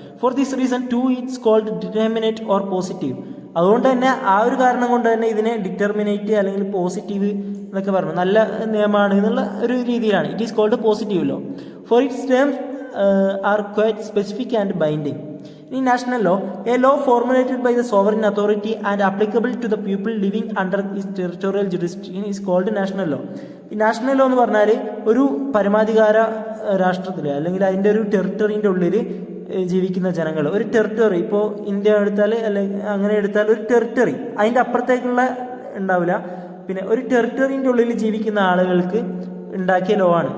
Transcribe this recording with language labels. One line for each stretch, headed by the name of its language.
English: For this reason too it's called determinate or positive.
Malayalam: അതുകൊണ്ട് തന്നെ ആ ഒരു കാരണം കൊണ്ട് തന്നെ ഇതിനെ ഡിറ്റർമിനേറ്റ് അല്ലെങ്കിൽ പോസിറ്റീവ് എന്നൊക്കെ പറഞ്ഞു, നല്ല നിയമമാണ് എന്നുള്ള ഒരു രീതിയിലാണ്.
English: It is called positive law. For its terms are quite specific and binding. In national law, a law formulated by the sovereign authority and applicable to the people living under its territorial jurisdiction is called national law.
Malayalam: ഈ national law എന്ന് പറഞ്ഞാൽ ഒരു പരമാധികാര രാഷ്ട്രത്തിൽ അല്ലെങ്കിൽ അതിൻ്റെ ഒരു ടെറിട്ടറിൻ്റെ ഉള്ളിൽ ജീവിക്കുന്ന ജനങ്ങൾ, ഒരു ടെറിട്ടറി, ഇപ്പോൾ ഇന്ത്യ എടുത്താൽ അല്ലെങ്കിൽ അങ്ങനെ എടുത്താൽ ഒരു ടെറിട്ടറി, അതിൻ്റെ അപ്പുറത്തേക്കുള്ള ഉണ്ടാവില്ല. പിന്നെ ഒരു ടെറിട്ടറിൻ്റെ ഉള്ളിൽ ജീവിക്കുന്ന ആളുകൾക്ക് ഉണ്ടാക്കിയ ലോ ആണ്.